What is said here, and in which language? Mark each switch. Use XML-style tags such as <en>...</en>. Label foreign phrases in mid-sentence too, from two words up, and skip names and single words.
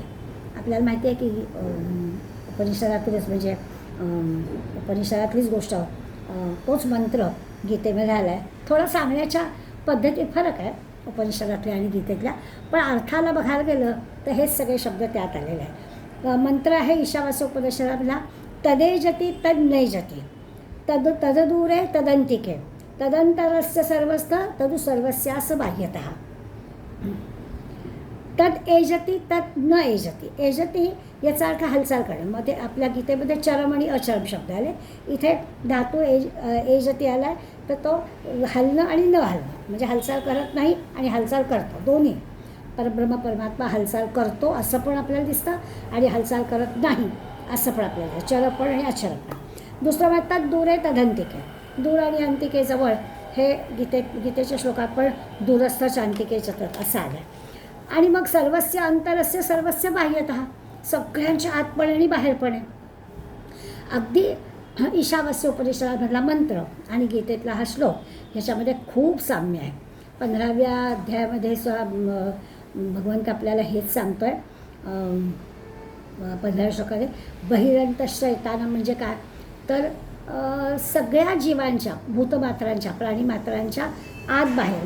<mr>आपल्याला माहिती आहे की उपनिषदातलीच म्हणजे उपनिषदातलीच गोष्ट, तोच मंत्र गीतेमध्ये आला आहे. थोडा सांगण्याच्या पद्धतीत फरक आहे उपनिषदातल्या आणि गीतेतल्या, पण अर्थाला बघायला गेलं तर हेच सगळे शब्द त्यात आलेले आहे. मंत्र आहे ईशावास्य उपनिषदातला,</mr> <sa>तदेजती तद्नैजती, तददूरे तदंतिके, तदंतरस्य सर्वस्थ तदु सर्वस्यास बाह्यतः. तत् एजती तत् न एजती.</sa> <mr>एजती याचा अर्थ हालचाल करणं. मग ते आपल्या गीतेमध्ये चरम आणि अचरम शब्द आले. इथे धातू एजती आला तर तो हलणं आणि न हलणं, म्हणजे हालचाल करत नाही आणि हालचाल करतो, दोन्ही. परब्रह्म परमात्मा हालचाल करतो असं पण आपल्याला दिसतं आणि हालचाल करत नाही असं पण आपल्याला दिसतं. चरपण आणि अचरपण. दुसरं म्हणतात दूर आहे तदंतिके. दूर आणि अंतिकेजवळ हे गीतेच्या श्लोकात पण दूरस्थच अंतिकेच असं आलं. आणि मग</mr> <sa>सर्वस्य अंतरस्य सर्वस्य बाह्यतः,</sa> <mr>सगळ्यांच्या आतपणे आणि बाहेरपणे. अगदी ईशावास्य उपनिषदामधला मंत्र आणि गीतेतला हा श्लोक ह्याच्यामध्ये खूप साम्य आहे. 15व्या अध्यायामध्ये भगवंत आपल्याला हेच सांगतो आहे. 15व्या श्लोकामध्ये बहिरंतश्चैताना म्हणजे काय तर सगळ्या जीवांच्या, भूतमात्रांच्या, प्राणीमात्रांच्या आत बाहेर.</mr>